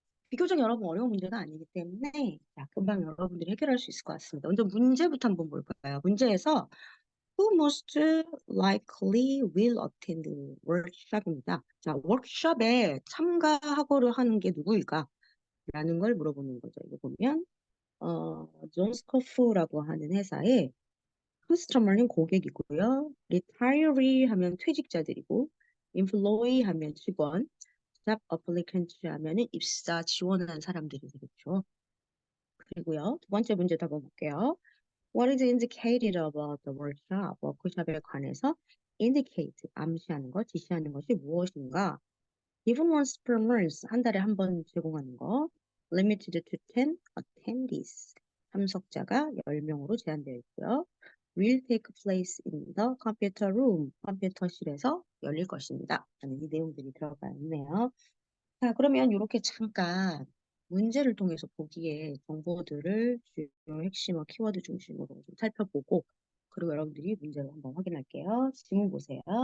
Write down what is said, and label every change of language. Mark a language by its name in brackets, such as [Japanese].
[Korean] 비교적 여러분 어려운 문제가 아니기 때문에 자, 금방 여러분들이 해결할 수 있을 것 같습니다. 먼저 문제부터 한번 볼까요? 문제에서 [English] Who most likely will attend workshop입니다. [Korean] 자, 워크숍에 참가하고를 하는 게 누구일까? 라는 걸 물어보는 거죠. 이거 보면 존 스코프라고 하는 회사의 커스터머는 고객이고요. retiree 하면 퇴직자들이고 employee 하면 직원, job applicant 하면은 입사 지원하는 사람들이 되겠죠. 그리고요. 두 번째 문제 더 볼게요. [English] What is indicated about the workshop? [Korean] 워크숍에 관해서 indicate, 암시하는 것, 지시하는 것이 무엇인가? [English] Given once per month, [Korean] 한 달에 한 번 제공하는 거. [English] Limited to 10 attendees. [Korean] 참석자가 10명으로 제한되어 있고요. [English] Will take place in the computer room. [Korean] 컴퓨터실에서 열릴 것입니다. 라는 이 내용들이 들어가 있네요. 자, 그러면 이렇게 잠깐 문제를 통해서 보기에 정보들을 주요 핵심어 키워드 중심으로 좀 살펴보고 그리고 여러분들이 문제를 한번 확인할게요. 지문 보세요.